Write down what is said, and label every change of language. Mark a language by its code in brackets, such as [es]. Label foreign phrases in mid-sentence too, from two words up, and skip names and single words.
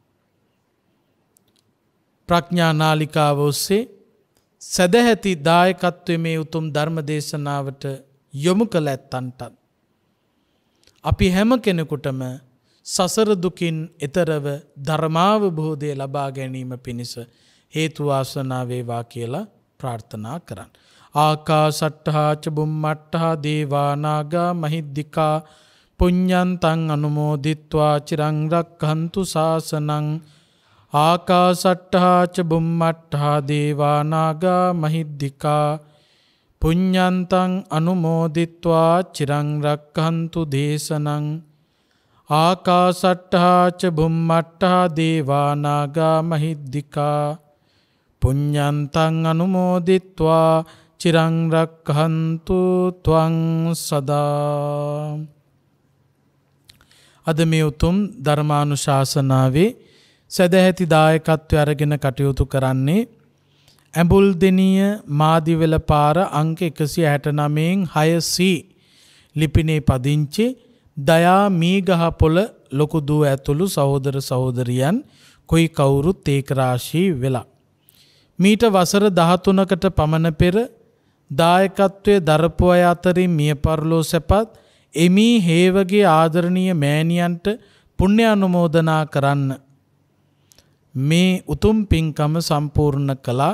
[si] ප්‍රඥා නාලිකාව ඔස්සේ සදැහැති දායකත්වයේ මේ උතුම් ධර්ම දේශනාවට යොමු කළ ඇත්තන්ට අපි හැම කෙනෙකුටම සසර දුකින් එතරව ධර්මාවබෝධය ලබා ගැනීම පිණිස හේතු වාසනා වේවා කියලා ප්‍රාර්ථනා කරන්න. [pi] ආකාසට්ඨා ච බුම්මට්ඨා දේවා නාග මහිද්దికා පුඤ්ඤන්තං අනුමෝදිත්වා චිරං රක්ඛන්තු ශාසනං. ආකාසට්ඨා ච බුම්මට්ඨා දේවා නාග මහිද්దికා පුඤ්ඤන්තං අනුමෝදිත්වා චිරං රක්ඛන්තු දේශනං. ආකාසට්ඨා ච බුම්මට්ඨා දේවා නාග මහිද්దికා පුඤ්ඤන්තං අනුමෝදිත්වා චිරං රක්ඛන්තු ත්වං සදා. [si] අද මේ උතුම් ධර්මානුශාසනාවේ සදැහැති දායකත්වය අරගෙන කටයුතු කරන්නේ ඇඹුල්දෙනිය මාදිවැල පාර අංක 169න් 6C ලිපිනේ පදිංචි දයා මීගහපොළ ලොකු දුව ඇතුළු සහෝදර සහෝදරියන් කොයි කවුරුත් ඒක රාශී වෙලා මීට වසර 13කට පමණ පෙර දායකත්වයේ දරපු අය අතරින් මිය පරලෝ සැපත් එමී හේවගේ ආදරණීය මෑණියන්ට පුණ්‍ය අනුමෝදනා කරන්න මේ උතුම් පින්කම සම්පූර්ණ කළා.